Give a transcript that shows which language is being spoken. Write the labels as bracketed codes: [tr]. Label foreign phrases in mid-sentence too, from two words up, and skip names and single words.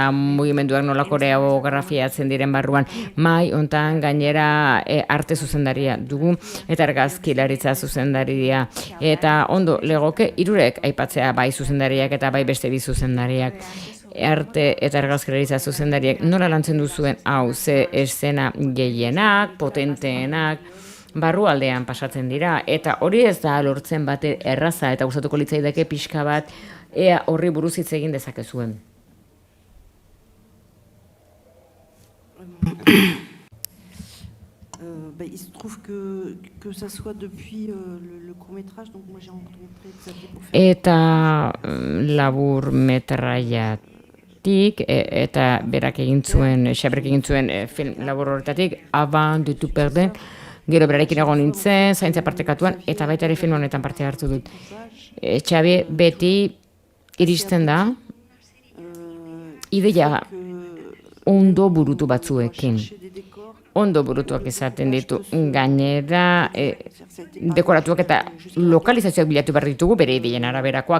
[eu] mugimenduak nola koreografiatzen diren barruan, mai hontan gainera arte zuzendaria dugu eta argazkilaritza zuzendaria eta ondo legoke hirurek aipatzea bai zuzendariak eta bai beste bi zuzendariak arte eta argazkilaritza zuzendariak nola lantzen duzuen hau ze eszena gehienak, potenteenak barrualdean pasatzen dira eta hori ez da lortzen bate erraza eta gustatuko litzaidake pixka bat ea horri buruz hitz egin dezakezuen. [fr] Il se trouve que ça soit depuis le court-métrage, donc moi j'ai rencontré Xavier pour faire... [eu] Eta labur metraiatik, eta berak egin zuen, Xabrek egin zuen film labur horretatik, Avant de tout perdre, gero berarekin egon nintzen, zaintza partekatuan, eta baita ere film honetan parte hartu dut. Xabi beti iristen da, ideia ondo burutu batzuekin. Ondo burutuak izaten ditu, gainera dekoratuak eta lokalizazioak bilatu behar ditugu bere ideien araberakoak.